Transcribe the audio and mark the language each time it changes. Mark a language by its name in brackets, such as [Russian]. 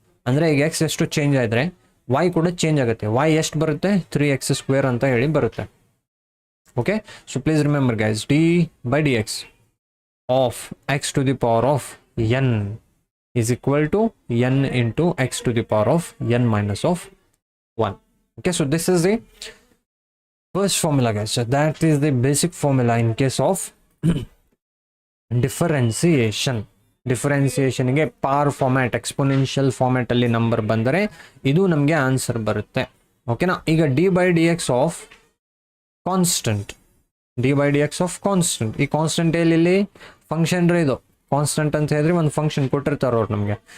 [Kannada] ಅಂದರೆ ಈಗ ಎಕ್ಸ್ ಎಷ್ಟು ಚೇಂಜ್ ಆಗಿದ್ರೆ ವೈ ಕೂಡ ಚೇಂಜ್ ಆಗುತ್ತೆ. ವೈ ಎಷ್ಟು ಬರುತ್ತೆ? 3x ಸ್ಕ್ವೇರ್ ಅಂತ ಹೇಳಿ ಬರುತ್ತೆ. [English] Okay, so please remember guys, d by d x of x to the power of n is equal to n into x to the power of n minus of 1. Okay, so this is the first formula guys. So that is the basic formula in case of differentiation. [Kannada] Differentiation ಗೆ ಪಾರ್ format, exponential format ಅಲ್ಲಿ number ಬಂದರೆ ಇದು ನಮಗೆ answer ಬರುತ್ತೆ. [English] ಓಕೆನಾ? [Kannada] ಈಗ [English] D by d x of constant, d by d x of constant. [Kannada] ಈ ಕಾನ್ಸ್ಟೆಂಟ್ ಇಲ್ಲಿ ಫಂಕ್ಷನ್ ಇದು ಕಾನ್ಸ್ಟೆಂಟ್ ಅಂತ ಹೇಳಿದ್ರೆ ಒಂದು ಫಂಕ್ಷನ್ ಕೊಟ್ಟಿರ್ತಾರೆ ಅವ್ರು ನಮಗೆ.